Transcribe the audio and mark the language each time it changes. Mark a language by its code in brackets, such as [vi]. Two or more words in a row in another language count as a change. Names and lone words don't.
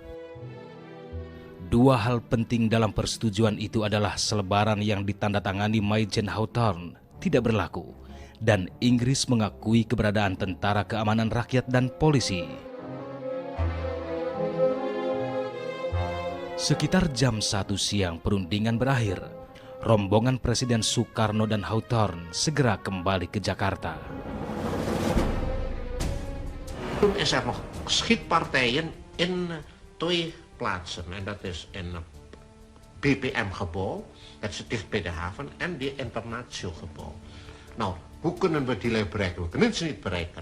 [id] 2 hal penting dalam persetujuan itu adalah selebaran yang ditandatangani Majen Hawthorne tidak berlaku dan Inggris mengakui keberadaan tentara keamanan rakyat dan polisi. Sekitar jam 1 siang perundingan berakhir. Rombongan Presiden Soekarno dan Hawthorne segera kembali ke Jakarta. [nl] Toen is nog schietpartijen in 2 plaatsen. En dat is in BPM-gebouw, dat is dicht bij de haven, en die Internatio-gebouw. Nou, hoe kunnen we die lui bereiken? We kunnen ze niet bereiken.